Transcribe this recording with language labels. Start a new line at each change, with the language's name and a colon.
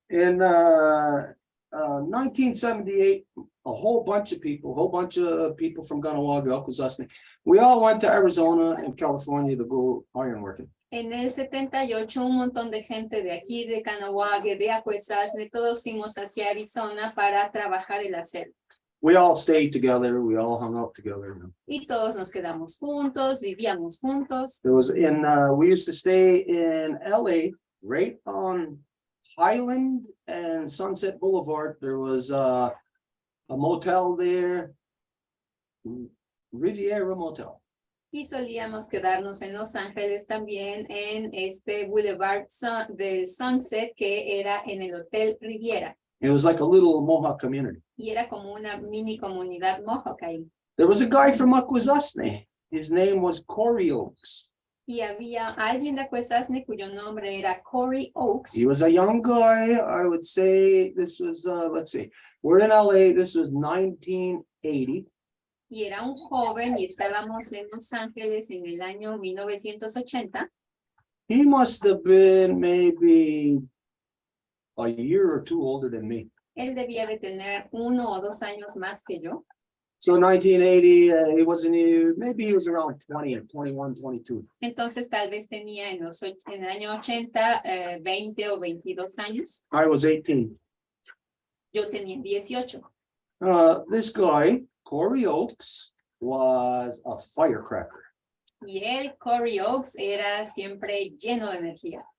English: In 1978, a whole bunch of people from Ganawag, Alcazazne, we all went to Arizona and California to go ironworking.
Spanish: En el 78, un montón de gente de aquí, de Canahuague, de Acuesasne, todos fuimos hacia Arizona para trabajar el acero.
English: We all stayed together. We all hung out together. You know.
Spanish: Y todos nos quedamos juntos, vivíamos juntos.
English: There was we used to stay in LA, right on Highland and Sunset Boulevard. There was a motel there, Riviera Motel.
Spanish: Y solíamos quedarnos en Los Ángeles también en este Boulevard del Sunset, que era en el Hotel Riviera.
English: It was like a little Mohawk community.
Spanish: Y era como una mini comunidad Mohawk ahí.
English: There was a guy from Akwesasne. His name was Corey Oakes.
Spanish: Y había alguien de Acuesasne cuyo nombre era Corey Oakes.
English: He was a young guy. I would say this was, let's see, we're in LA. This was 1980.
Spanish: Y era un joven y estábamos en Los Ángeles en el año 1980.
English: He must have been maybe a year or two older than me.
Spanish: Él debía de tener 1 o 2 años más que yo.
English: So 1980, maybe he was around 20 or 21, 22.
Spanish: Entonces tal vez tenía en el año 80, 20 o 22 años.
English: I was 18.
Spanish: Yo tenía 18.
English: This guy, Corey Oakes, was a firecracker.
Spanish: Y él, Corey Oakes, era siempre lleno de energía.